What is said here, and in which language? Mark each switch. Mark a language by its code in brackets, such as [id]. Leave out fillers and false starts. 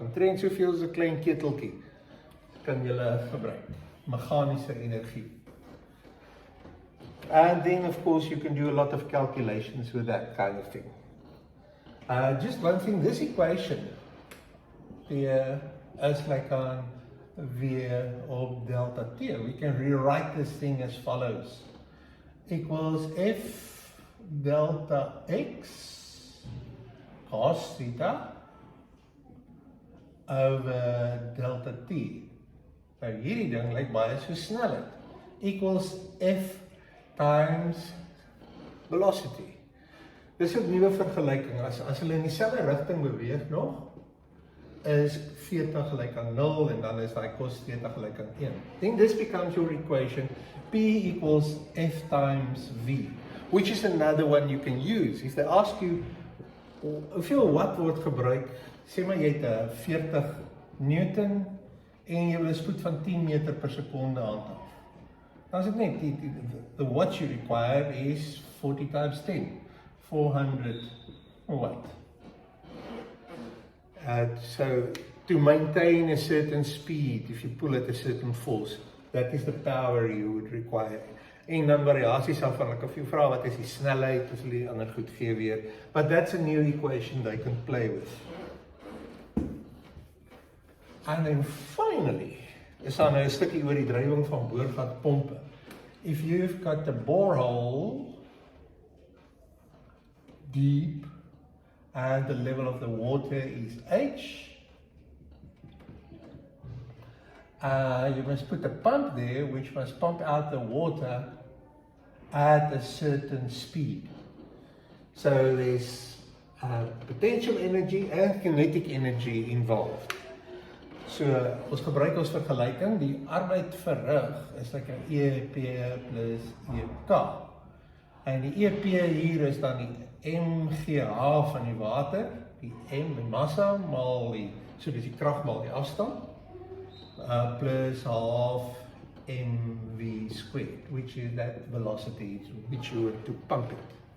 [af] Omtrent soveel as 'n klein keteltjie kan julle gebruik. Meganiese energie. [en] And then of course you can do a lot of calculations with that kind of thing. Just one thing, this equation here is like on V of delta T. We can rewrite this thing as follows. Equals F delta X cos theta over delta T. [af] Nou hierdie ding lyk baie so snelheid. [en] Equals F times velocity. [af] Dis 'n nuwe vergelyking. As hulle in dieselfde rigting beweeg nog, is theta gelyk aan 0 en dan is daai cos theta gelyk aan 1. [en] Then this becomes your equation. P equals F times V, which is another one you can use. If they ask you, [af] hoeveel watt word gebruik, sê maar jy het 40 Newton en jy wil 'n spoed van 10 meter per sekonde handhaaf. Dan is dit net, [en] the watt you require is 40 times 10, 400 watt. So to maintain a certain speed, if you pull at a certain force, that is the power you would require. [af] En dan variasies af van, ek of jy vra wat is die snelheid, as hulle die ander goed gee weer. [en] But that's a new equation they can play with. And then finally, [af] is daar nou 'n stukkie oor die drywing van boorgat pompe. [en] If you've got the borehole deep and the level of the water is H, you must put a pump there which must pump out the water at a certain speed. So there's potential energy and kinetic energy involved. [af] So ons gebruik ons vergelyking, die arbeid verrig is like 'n EP plus EK. En die EP hier is dan die mgh van die water, die m die massa maal die, so dis die krag maal die afstand, plus half mv [en] squared, which is that velocity which you were to pump it.